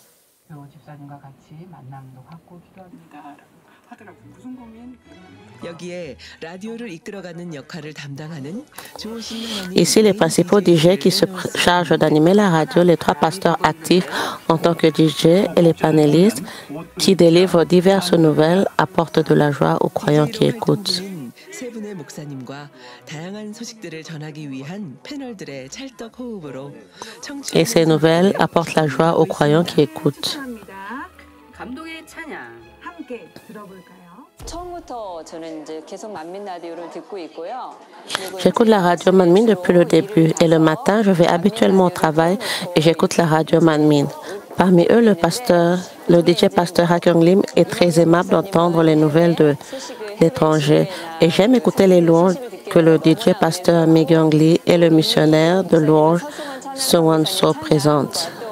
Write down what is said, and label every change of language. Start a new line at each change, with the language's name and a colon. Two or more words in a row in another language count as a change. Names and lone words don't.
French: Ici, les principaux DJ qui se chargent d'animer la radio, les 3 pasteurs actifs en tant que DJ et les panélistes qui délivrent diverses nouvelles apportent de la joie aux croyants qui écoutent.
Korean: 김성태 목사님과 다양한 소식들을 전하기 위한 패널들의 찰떡 호흡으로
French: Et ces nouvelles apportent la joie aux croyants qui écoutent.
Korean: 감동의 찬양 함께 들어볼까요?
French: J'écoute la radio Manmin depuis le début et le matin, je vais habituellement au travail et j'écoute la radio Manmin. Parmi eux, le DJ pasteur Ha Kyung Lim est très aimable d'entendre les nouvelles de l'étranger et j'aime écouter les louanges que le DJ pasteur Mi Kyung Lee et le missionnaire de louanges Sewon So présentent.